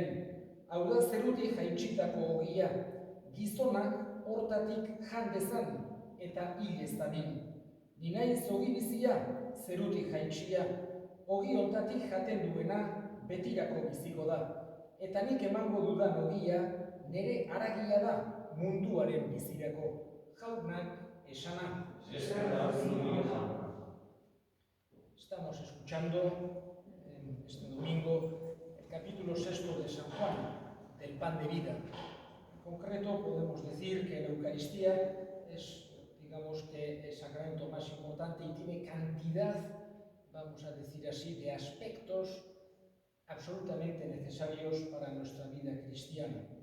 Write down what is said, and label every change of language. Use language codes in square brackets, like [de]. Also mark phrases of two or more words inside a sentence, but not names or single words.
[eu] Hau da zerutik jaitsitako ogia, gizonak hortatik jan dezan eta hil ez dadin. Ni naiz ogi bizia, zerutik jaitsia, ogi hontatik jaten duena betirako biziko da. Eta nik emango dudan ogia, nire haragia da munduaren bizirako. Jaunak esana. [es] Estamos escuchando en este domingo el capítulo 6 de San Juan, del pan de vida. En concreto podemos decir que la Eucaristía es, digamos que el sacramento más importante y tiene cantidad, vamos a decir así, de aspectos absolutamente necesarios para nuestra vida cristiana.